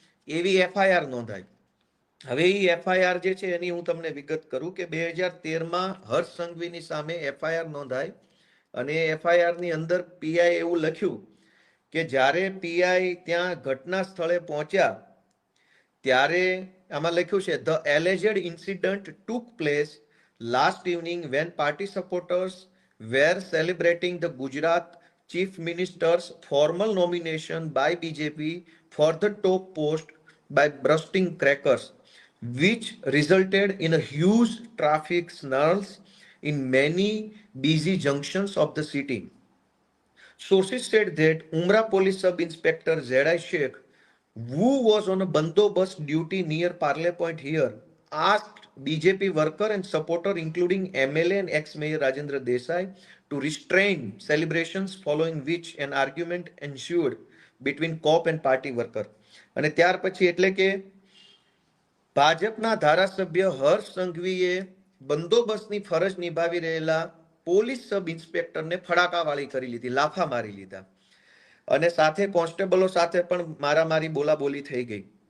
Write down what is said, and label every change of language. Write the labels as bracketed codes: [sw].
[gu] એવી એફઆઈઆર નોંધાઈ. હવે એ એફઆઈઆર જે છે એની હું તમને વિગત કરું કે 2013માં હર્ષ સંઘવીની સામે એફઆઈઆર નોંધાઈ અને એફઆઈઆર ની અંદર પીઆઈ એવું લખ્યું કે જ્યારે પીઆઈ ત્યાં ઘટના સ્થળે પહોંચ્યા ત્યારે આમાં લખ્યું છે [en] The alleged incident took place last evening when party supporters were celebrating the Gujarat chief minister's formal nomination by BJP for the top post by bursting crackers, which resulted in a huge traffic snarls in many busy junctions of the city. Sources said that Umrah police sub-inspector Z.I. Sheikh, who was on a bandobast duty near Parle Point here, asked BJP worker and supporter including MLA and ex-mayor Rajendra Desai to restrain celebrations, following which an argument ensued between cop and party worker. [gu] અને ત્યાર પછી એટલે કે ભાજપના ધારાસભ્ય હર્ષ સંઘવીએ બંદોબસ્તની ફરજ નિભાવી રહેલા પોલીસ સબ ઇન્સ્પેક્ટરને ફડાકાવાળી કરી લીધી, લાફા મારી લીધા અને સાથે કોન્સ્ટેબલો સાથે પણ મારામારી બોલાબોલી થઈ ગઈ.